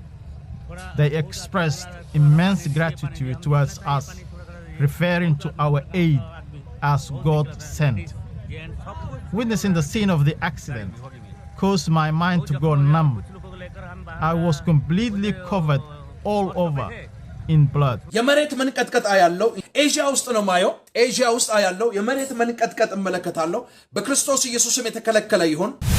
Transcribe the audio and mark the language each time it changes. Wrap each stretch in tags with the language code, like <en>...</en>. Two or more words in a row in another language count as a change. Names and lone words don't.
<en>They expressed immense gratitude towards us, referring to our aid as God sent. Witnessing the scene of the accident caused my mind to go numb. I was completely covered all over in blood.</en> <am>የመሬት መንቀጥቀጥ ያለው ኤዥያ ውስጥ ነው ማየው። ኤዥያ ውስጥ ያለው የመሬት መንቀጥቀጥ እመለከታለሁ። በክርስቶስ ኢየሱስም የተከለከለ ይሁን።</am>